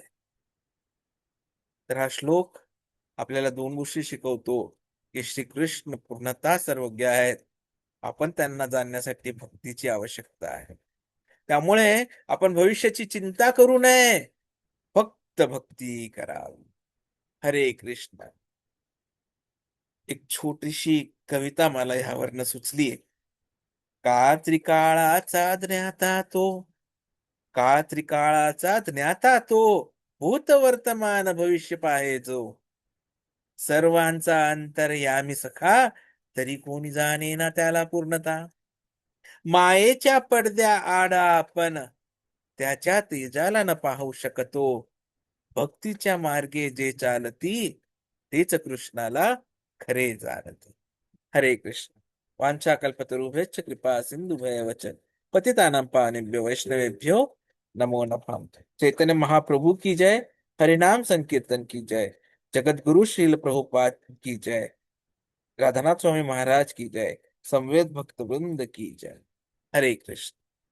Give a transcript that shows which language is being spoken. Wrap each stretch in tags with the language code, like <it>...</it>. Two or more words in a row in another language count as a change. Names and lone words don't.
<mr>तर हा श्लोक आपल्याला 2 गोष्टी शिकवतो, की श्रीकृष्ण पूर्णतः सर्वज्ञ आहेत. आपण त्यांना जाणण्यासाठी भक्तीची आवश्यकता आहे. त्यामुळे आपण भविष्याची चिंता करू नये. फक्त भक्ती करावी. हरे कृष्ण. एक छोटीशी कविता मला ह्यावरनं सुचलीये. का त्रिकाळाचा ज्ञाता तो, का त्रिकाळाचा ज्ञाता तो, भूत वर्तमान भविष्य पाहे जो. सर्वांचा अंतर्यामी सखा, तरी कोणी जाणे ना त्याला पूर्णता. मायेच्या पडद्या आडा आपण, त्याच्या तेजाला न पाहू शकतो. भक्तीच्या मार्गे जे चालती, तेच कृष्णाला खरे जानती.</mr> <sa>हरे कृष्ण. वाञ्छाकल्पतरुभ्यश्च कृपा सिन्धुभ्येव च पतितानां पावनेभ्यो वैष्णवेभ्यो नमो नमः.</sa> <hi>चैतन्य महाप्रभु की जय. हरिनाम संकीर्तन की जय. जगत गुरु श्रील प्रभुपाद की जय. राधानाथ स्वामी महाराज की जय. संवेद भक्त वृंद की जय. हरे कृष्ण.</hi>